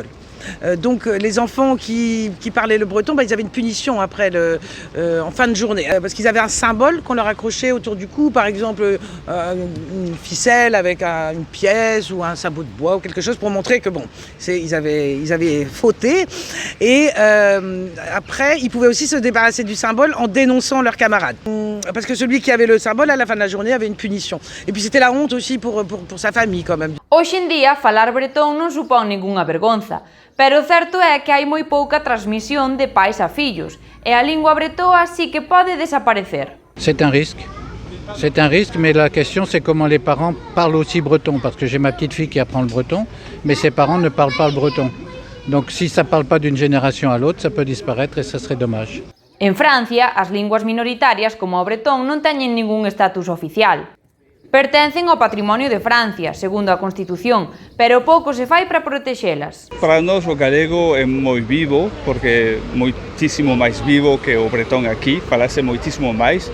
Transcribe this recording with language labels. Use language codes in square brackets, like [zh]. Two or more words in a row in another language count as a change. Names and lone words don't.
[fr] Donc les enfants qui parlaient le breton, ils avaient une punition après en fin de journée, parce qu'ils avaient un symbole qu'on leur accrochait autour du cou, par exemple une ficelle avec une pièce ou un sabot de bois ou quelque chose pour montrer que bon, ils avaient fauté. Et après, ils pouvaient aussi se débarrasser du symbole en dénonçant leurs camarades. Parce que celui qui avait le symbole à la fin de la journée avait une punition. Et puis c'était la honte aussi pour sa famille quand même. [gl] Hoxe en día, falar bretón non supón ningunha vergonza, pero o certo é que hai moi pouca transmisión de pais a fillos, e a lingua bretoa sí que pode desaparecer. [fr] C'est un risque. C'est un risque, mais la question c'est comment les parents parlent aussi breton, parce que j'ai ma petite fille qui apprend le breton, mais ses parents ne parlent pas le breton. Donc si ça ne parle pas d'une génération à l'autre, ça peut disparaître et ça serait dommage. [gl] En Francia, as linguas minoritarias como o bretón non teñen ningún estatus oficial. Pertencen ao patrimonio de Francia, segundo a Constitución, pero pouco se fai para protexelas. Para nós o galego é moi vivo, porque é moitísimo máis vivo que o bretón aquí, falase moitísimo máis.